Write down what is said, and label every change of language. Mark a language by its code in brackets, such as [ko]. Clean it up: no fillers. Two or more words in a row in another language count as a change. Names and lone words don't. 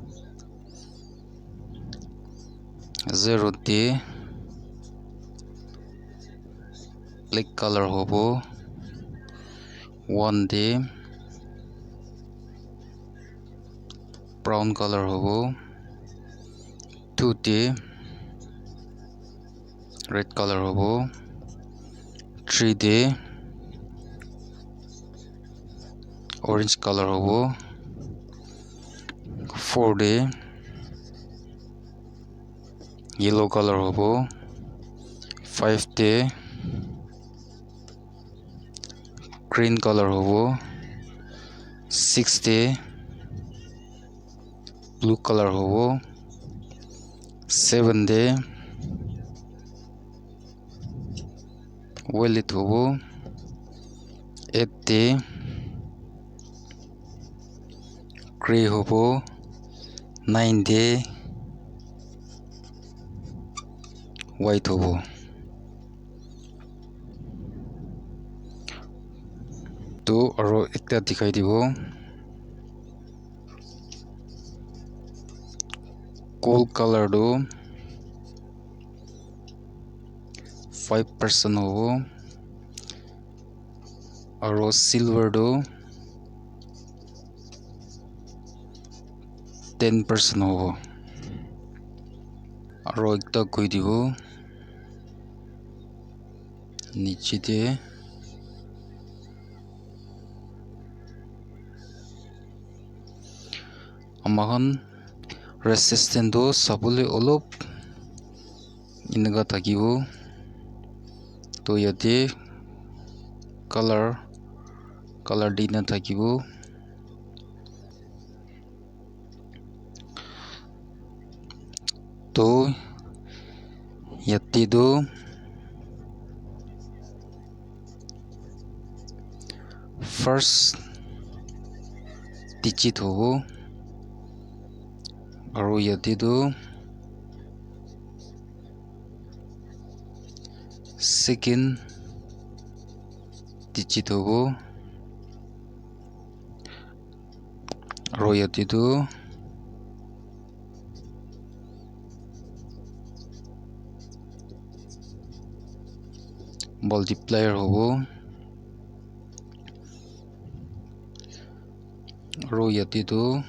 [nag] 0 te [en] black color [nag] hobo 1 de [en] brown color [nag] hobo 2 te [en] red color [nag] hobo 3 de [en] orange color [nag] hobo 4 de [en] yellow color [nag] hobo 5 de [en] green color [nag] hobo 6 de [en] blue color [nag] hobo 7 de violet hobo 8 de gray hobo 9 de white hobo to aro ekta dikhai dibo [en] gold color [nag] do 5% hobo aro silver do 10% hobo aro ekta koi dibo niche te amahan resistant do sabole olop inaga thakibo to yate color dina thakibo to yate do first digit hobo aro yate do second digit hobo aro yate do multiplier hobo aro yate do